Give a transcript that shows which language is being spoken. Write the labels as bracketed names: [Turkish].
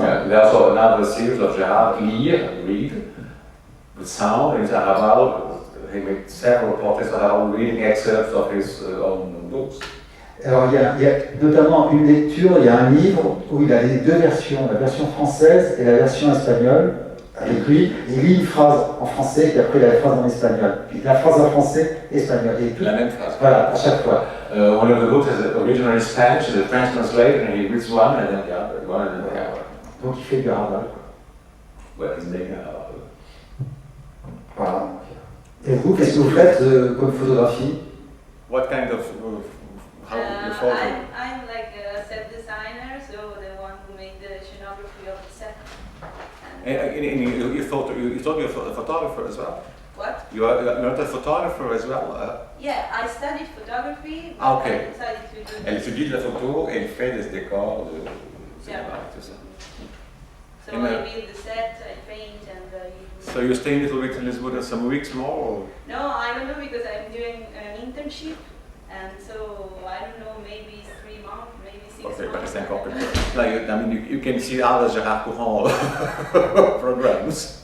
[English] Yeah, there's also another series of Gérard Lire, read, with sound. In Arabal, he made several portraits of Arabal reading excerpts of his own books. [French] Alors il y a notamment une lecture, il y a un livre où il a les deux versions, la version française et la version espagnole. Avec lui, il lit une phrase en français, puis après il a la phrase en espagnol. Puis la phrase en français, espagnol. Et tout, la même phrase. Voilà, à chaque fois. [English] One of the books is originally in Spanish, the French translated, and he reads one, and then the other, one, and then the other. [French] Donc il fait du Arabal. [English] Well, he's making Arabal. [French] Voilà. Et vous, qu'est-ce que vous faites comme photographie? [English] What kind of how you photo? I'm like a set designer, so the one who made the scenography of the set. You thought you're a photographer as well? What? You're not a photographer as well? Yeah, I studied photography, but [French] Ah, ok. [English] I decided to do [French] Elle étudie de la photo et elle fait des décors de cinéma et tout ça. [English] So I build the set, I paint, and So you're staying a little bit in Lisbon some weeks more? Or? No, I don't know because I'm doing an internship, and so I don't know, maybe 3 months, maybe 6 months. Okay, but it's encore like, I mean, you can see other Gérard Courant programs.